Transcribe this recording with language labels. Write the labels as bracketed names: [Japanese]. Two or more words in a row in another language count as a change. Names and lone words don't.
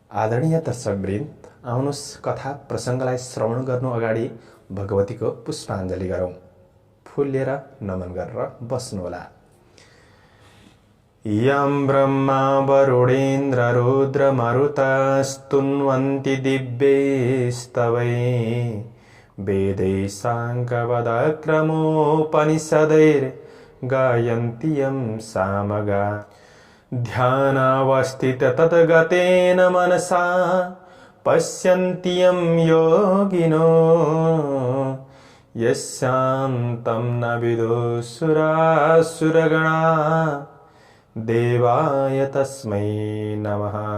[Nepali] आदरणीय दर्शकवृन्द, आउनुहोस् कथा प्रसङ्गलाई श्रवण गर्नु अगाडि भगवतीको पुष्पाञ्जली गरौँ। फूल लिएर नमन गरेर बस्नुहोला। [Sanskrit] यं ब्रह्मा वरुणेन्द्र रुद्र मरुतस्तुन्वन्ति दिव्यैस्तवै वेदै साङ्गपदक्रमोपनिषदैर्गायन्ति यं सामगा ध्यानावस्थित तद्गतेन मनसा पश्यन्ति यं योगिनो यस्यान्तं न विदुसुरासुरगणा देवाय तस्मै नमः।